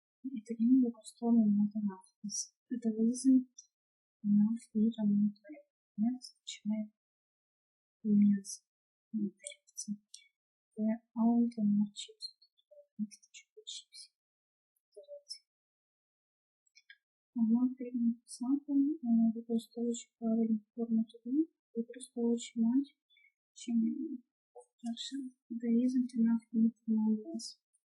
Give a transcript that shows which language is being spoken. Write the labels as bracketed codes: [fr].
[uk] І тоді ми використовуємо enough. [en] There isn't enough meat on the plate. [uk] Не вистачає м'яса на тарілці. [en] There aren't enough chips. [uk] Не вистачає чіпсів. Нам потрібно писати, використовуючи правильну форму тоді, використовуючи мать, чим перше. [en] There isn't enough meat on this.